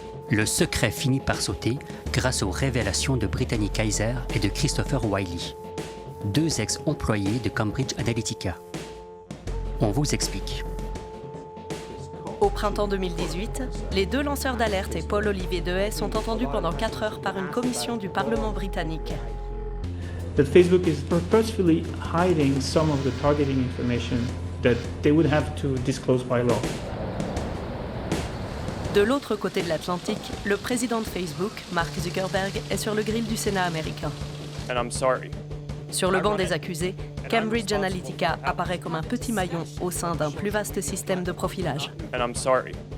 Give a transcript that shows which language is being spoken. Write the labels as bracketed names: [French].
[French] Le secret finit par sauter grâce aux révélations de Brittany Kaiser et de Christopher Wylie, 2 ex-employés de Cambridge Analytica. On vous explique. Au printemps 2018, les 2 lanceurs d'alerte et Paul-Olivier Dehaye sont entendus pendant 4 heures par une commission du Parlement britannique. [English] That Facebook is purposefully hiding some of the targeting information that they would have to disclose by law. [French] De l'autre côté de l'Atlantique, le président de Facebook, Mark Zuckerberg, est sur le grill du Sénat américain. [English] And I'm sorry. [French] Sur le banc des accusés, Cambridge Analytica apparaît comme un petit maillon au sein d'un plus vaste système de profilage. [English] And I'm sorry.